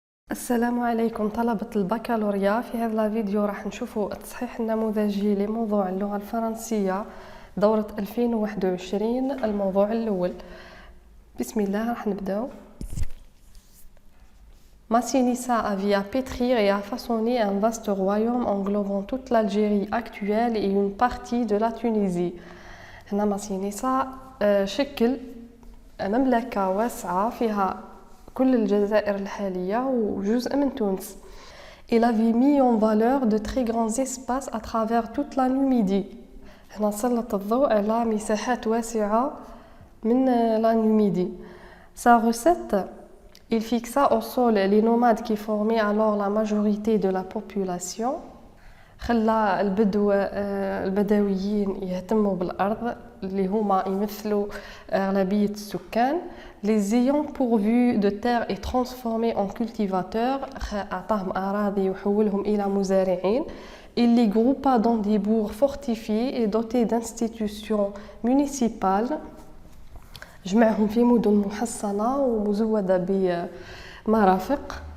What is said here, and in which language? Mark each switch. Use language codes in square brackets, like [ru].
[ar] السلام عليكم طلبة البكالوريا. في هذا الفيديو راح نشوفوا التصحيح النموذجي لموضوع اللغة الفرنسية دورة 2021 الموضوع الأول. بسم الله راح نبداو. [fr] Massinissa avait à pétrir et à façonner un vaste royaume englobant toute l'Algérie actuelle et une partie de la Tunisie. [ar] هنا ماسينيسا شكل مملكة واسعة فيها كل الجزائر الحالية وجزء من تونس. [fr] Il avait mis en valeur de très grands espaces à travers toute la Numidie. [ar] هنا سلط الضوء على مساحات واسعة من la Numidie. [fr] Sa recette, il fixa au sol les nomades qui formaient alors la majorité de la population. [ar] خلى البدويين يهتموا بالأرض اللي هما يمثلوا أغلبية السكان. [fr] Les ayant pourvus de terre et transformés en cultivateurs, [ar] أعطاهم أراضي وحولهم إلى مزارعين. [fr] Il les groupa dans des bourgs fortifiés et dotés d'institutions municipales. [ar] جمعهم في مدن محصنة ومزودة بمرافق.